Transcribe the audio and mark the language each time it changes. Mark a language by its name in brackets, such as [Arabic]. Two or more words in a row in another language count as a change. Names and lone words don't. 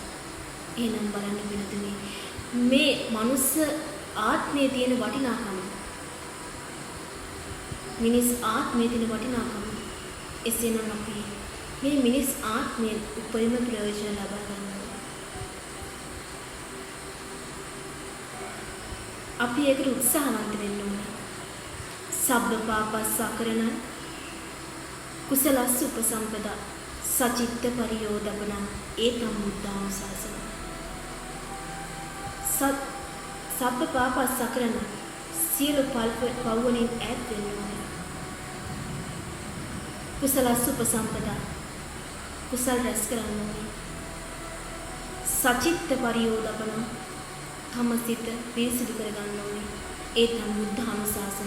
[Sinhala] එහෙනම් බලන්න පින්තුනි මේ මනුස්ස ආත්මයේ තියෙන වටිනාකම මිනිස් ආත්මයේ තියෙන වටිනාකම එසේනම් අපි මේ මිනිස් ආත්මයෙන් උපරිම ප්‍රයෝජන ලබා ගන්නවා. අපි ඒකට උත්සාහවන්ත වෙන්න ඕනේ. [Pali] සබ්බ පාපස්සකරණ කුසලස්ස උපසම්පදා සචිත්ත පරියෝදපන ඒතම් බුද්ධානුශාසන. සබ්බ පාපස්සකරණ [Sinhala] සියලු පව් වලින් ඈත් වෙන්න ඕනේ. [Pali] කුසලස්ස උපසම්පදා [Sinhala] කුසල රැස් කරන්න ඕනේ. [Pali] සචිත්ත පරියෝදපන [Sinhala] තමසිත පිරිසිදු කරගන්න ඕනේ. ඒ තමයි බුද්ධ අනුශාසන.